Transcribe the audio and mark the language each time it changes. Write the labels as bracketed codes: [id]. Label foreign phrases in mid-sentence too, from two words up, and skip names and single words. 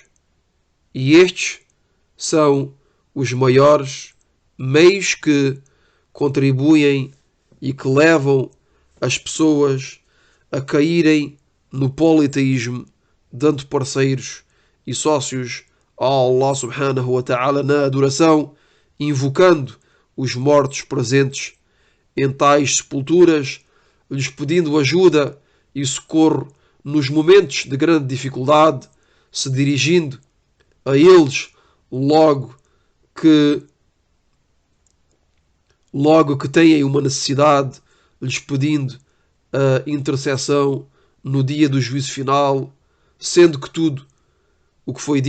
[pt] E estes são os maiores meios que contribuem e que levam as pessoas a caírem no politeísmo, dando parceiros e sócios a Allah [ar] سبحانه وتعالى [pt] na adoração, invocando os mortos presentes em tais sepulturas, lhes pedindo ajuda e socorro nos momentos de grande dificuldade, se dirigindo a eles que logo que têm uma necessidade, lhes pedindo a intercessão no dia do juízo final, sendo que tudo o que foi